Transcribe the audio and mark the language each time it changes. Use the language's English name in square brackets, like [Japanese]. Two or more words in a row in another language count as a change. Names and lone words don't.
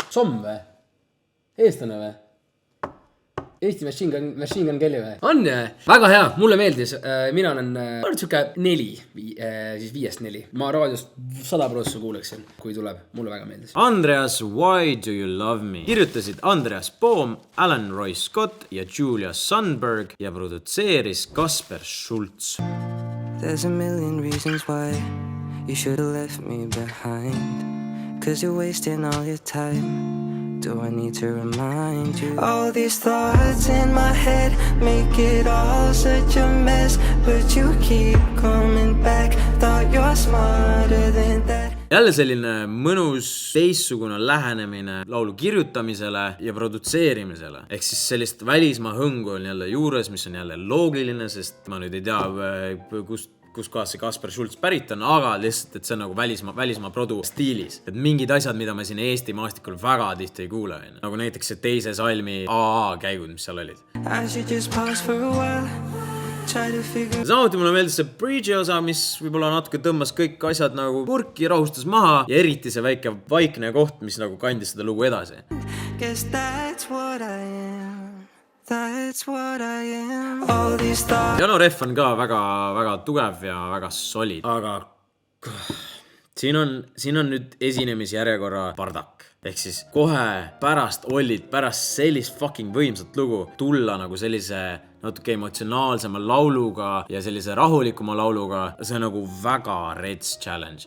[Estonian] Somm või? Eestlane või? Eesti Machine Gun Kelly või? On jah? Väga hea, mulle meeldis. Mina olen siuke 4/4. Ma raadiost 100% kuuleksin, kui tuleb. Mulle väga meeldis. Andreas, Why Do You Love Me? Kirjutasid Andreas Bohm, Alan Roy Scott ja Julia Sundberg ja produtseeris Kasper Schultz. [English] There's a million reasons why you should have left me behind, 'cause you're wasting all your time Do I need to remind you? All these thoughts in my head make it all such a mess, but you keep coming back. Thought you're smarter than that. [Estonian] Jälle selline mõnus teistsugune lähenemine laulu kirjutamisele ja produtseerimisele. Ehk siis sellist välismaa hõngu on jälle juures, mis on jälle loogiline, sest ma nüüd ei tea, kus kohas see Kasper Schultz pärit on, aga lihtsalt, et see on nagu välismaa produ stiilis. Et mingid asjad, mida me siin Eesti maastikul väga tihti ei kuule. Nagu näiteks see teise salmi AA käigud, mis seal olid. [English] I should just pause for a while. [Estonian] Samuti mulle meeldis see bridge'i osa, mis võib-olla natuke tõmbas kõik asjad nagu purki, rahustas maha ja eriti see väike vaikne koht, mis nagu kandis seda lugu edasi. [English] Guess that's what I am. That's what I am. All these thoughts. [Estonian] Jano Ref on ka väga tugev ja väga solid, aga siin on nüüd esinemisjärjekorra bardak. Ehk siis kohe pärast sellist fucking võimsat lugu tulla nagu sellise natuke emotsionaalsema lauluga ja sellise rahulikuma lauluga, see on nagu väga [English] reds challenge.